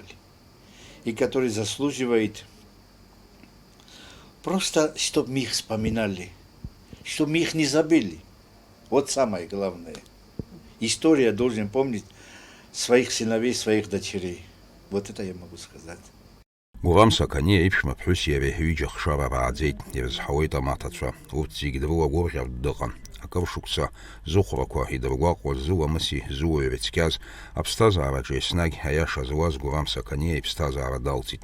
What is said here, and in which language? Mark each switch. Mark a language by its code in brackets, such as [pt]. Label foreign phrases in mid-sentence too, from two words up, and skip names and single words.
[ru] И которые заслуживают просто, чтобы мы их вспоминали, чтобы мы их не забыли. Вот самое главное. История должен помнить своих сыновей, своих дочерей. Вот это я могу сказать. [ab] Гурам Сакане иԥшәма ԥҳәыс иареи ҳҩыџьа хшара рааӡеит, ирызҳауеит амаҭацәа, урҭ зегьы дрылагәырӷьартә дыҟан. Акыр шықәса зыхәрақәа идыргәаҟуаз зыламыси зыуаҩра цқьаз, аԥсҭазаараҿы еснагь аиаша зуаз Гурам Сакане иԥсҭазаара далҵит.